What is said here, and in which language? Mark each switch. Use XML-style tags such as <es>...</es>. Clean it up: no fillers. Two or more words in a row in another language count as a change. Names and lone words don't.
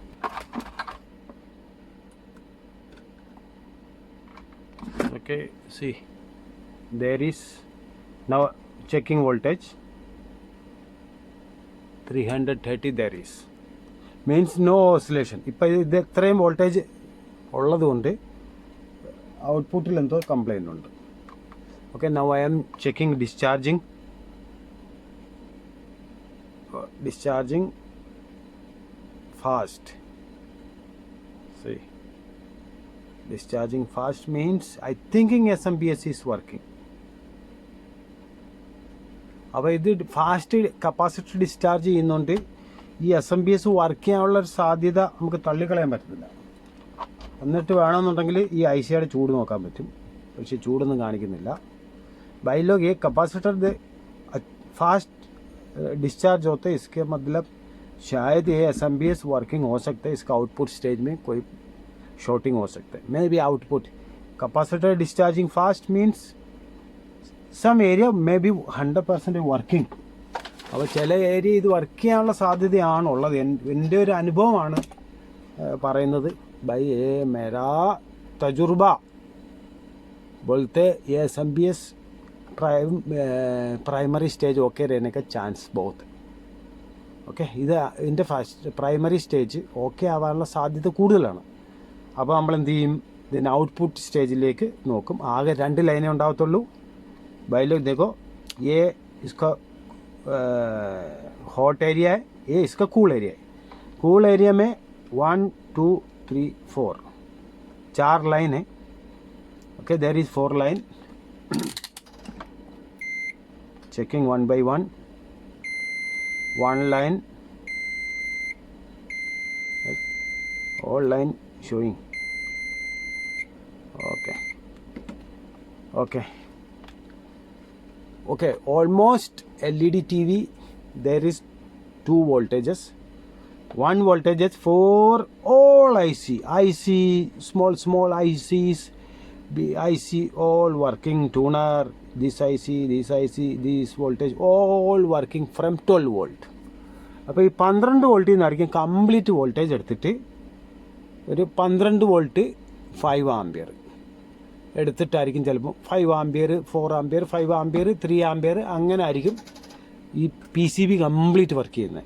<en>Okay, see. There is now checking voltage. 330 there is. Means no oscillation.</en> <ml>ഇപ്പോൾ ഇത് ഇത്രയും വോൾട്ടേജ് ഉള്ളതുകൊണ്ട് ഔട്ട്പുട്ടിൽ എന്തോ കംപ്ലൈൻ്റ് ഉണ്ട്. ഓക്കെ,</ml> <en>Now I am checking discharging fast. See, discharging fast means I thinking SMPS is working.</en> <ml>അപ്പോൾ ഇത് ഫാസ്റ്റ് കപ്പാസിറ്റർ ഡിസ്ചാർജ് ചെയ്യുന്നതുകൊണ്ട് ഈ SMPS വർക്ക് ചെയ്യാനുള്ളൊരു സാധ്യത നമുക്ക് തള്ളിക്കളയാൻ പറ്റത്തില്ല. എന്നിട്ട് വേണമെന്നുണ്ടെങ്കിൽ ഈ ICയുടെ ചൂട് നോക്കാൻ പറ്റും, പക്ഷേ ചൂടൊന്നും കാണിക്കുന്നില്ല.</ml> <hi>भाई लोग ये कैपेसिटर दे फास्ट डिस्चार्ज होते हैं, इसके मतलब शायद ये SMPS वर्किंग हो सकता है. इसका आउटपुट स्टेज में कोई शॉर्टिंग हो सकता है.</hi> <en>May be output capacitor discharging fast means some area may be 100% വർക്കിംഗ്.</en> <ml>അപ്പോൾ ചില ഏരിയ ഇത് വർക്ക് ചെയ്യാനുള്ള സാധ്യതയാണുള്ളത്. എൻ്റെ ഒരു അനുഭവമാണ് പറയുന്നത്.</ml> <hi>भाई ये मेरा तजुर्बा बोलते ये SMPS प्राइमरी स्टेज ओके रहने का चांस बहुत.</hi> <ml>ഓക്കെ, ഇത് ഇതിൻ്റെ ഫസ്റ്റ് പ്രൈമറി സ്റ്റേജ് ഓക്കെ ആവാനുള്ള സാധ്യത കൂടുതലാണ്. അപ്പോൾ നമ്മൾ എന്ത് ചെയ്യും, ഇതിൻ്റെ ഔട്ട്പുട്ട് സ്റ്റേജിലേക്ക് നോക്കും. ആകെ 2 ലൈനേ ഉണ്ടാകത്തുള്ളൂ.</ml> <hi>भाई लोग देखो, ये इसका हॉट एरिया है, ये इसका कूल एरिया है. कूल एरिया में 1 2 3 4 4 लाइन है.</hi> <en>Okay, there is 4 line. Checking 1 by 1. 1 line, all line showing. Okay, almost LED TV there is 2 voltages. One voltage is for all IC small ICs, IC all working, tuner, this IC, this voltage all working from 12 volt. അപ്പോൾ ഈ 12 വോൾട്ടിൽ നിന്നായിരിക്കും കംപ്ലീറ്റ് വോൾട്ടേജ് എടുത്തിട്ട് ഒരു 12 വോൾട്ട് 5 ആംപിയർ എടുത്തിട്ടായിരിക്കും ചിലപ്പോൾ 5 ആംപിയർ 4 ആംപിയർ 5 ആംപിയർ 3 ആംപിയർ അങ്ങനെ ആയിരിക്കും ഈ PCB കംപ്ലീറ്റ് വർക്ക് ചെയ്യുന്നത്.</en>